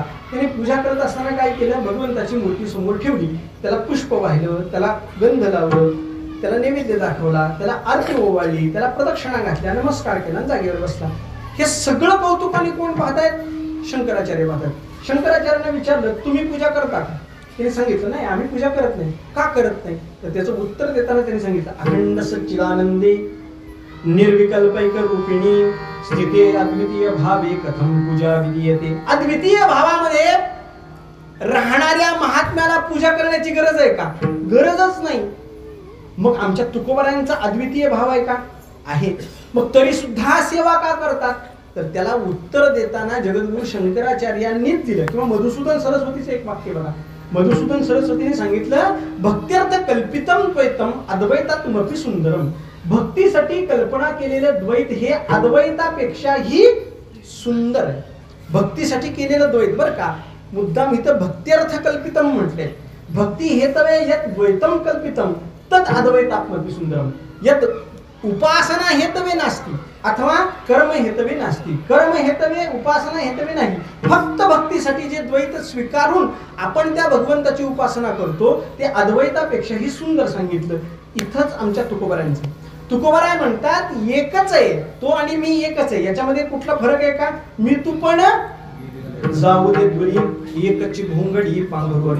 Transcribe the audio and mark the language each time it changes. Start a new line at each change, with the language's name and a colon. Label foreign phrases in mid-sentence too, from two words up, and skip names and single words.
Marathi: त्याने पूजा करत असताना काय केलं, भगवंताची मूर्ती समोर ठेवली, त्याला पुष्प वाहिलं, त्याला गंध लावलं, त्याला नैवेद्य दाखवला, त्याला आरती ओवाळली, त्याला प्रदक्षिणा घातल्या, नमस्कार केला, जागेवर बसला. हे सगळं कौतुकाने कोण पाहतायत? शंकराचार्य पाहतात. शंकराचार्यांना विचारलं तुम्ही पूजा करता का? त्याने सांगितलं नाही, आम्ही पूजा करत नाही. का करत नाही? तर त्याचं उत्तर देताना त्यांनी सांगितलं,
Sanskrit: अखंड सच्चिदानंदे निर्विकल्पैक रूपिणी स्थिते अद्वितीय भावे कथम पूजा विधीयते.
Marathi: अद्वितीय भावामध्ये राहणाऱ्या महात्म्याला पूजा करण्याची गरज आहे का? गरजच नाही. मग आमच्या तुकोबारायांचा अद्वितीय भाव आहे का? आहे. मग तरी सुद्धा सेवा का करतात? तर त्याला उत्तर देताना जगद्गुरु शंकराचार्यांनीच दिलं. किंवा मधुसूदन सरस्वतीचं एक वाक्य बघा. मधुसूदन सरस्वतीने सांगितलं,
Sanskrit: भक्त्यर्थ कल्पितम द्वैतम अद्वैतात्मपि सुंदरम.
Marathi: भक्तीसाठी कल्पना केलेलं द्वैत हे अद्वैतापेक्षाही सुंदर आहे. भक्तीसाठी केलेलं द्वैत बरं का. मुद्दाम इथं
Sanskrit: भक्त्यर्थ कल्पितम
Marathi: म्हटले.
Sanskrit: भक्ती हेतवे यत द्वैतम कल्पितम तत् अद्वैतात्मपि सुंदरम. यत उपासना हेतवे नास्ती अथवा कर्म हेतवे नास्ती. कर्म हेतवे उपासना हेतवे नाही.
Marathi: फक्त भक्तीसाठी जे द्वैत स्वीकारून आपण त्या भगवंताची उपासना करतो ते अद्वैतापेक्षाही सुंदर सांगितलं. इथंच आमच्या तुकोबारांचं. तुकोबाराय म्हणतात एकच आहे तो आणि मी एकच आहे. याच्यामध्ये कुठला फरक आहे का. मी तू पण जाऊ दे द्वरी एकची भोंगडी पांघरवाडी.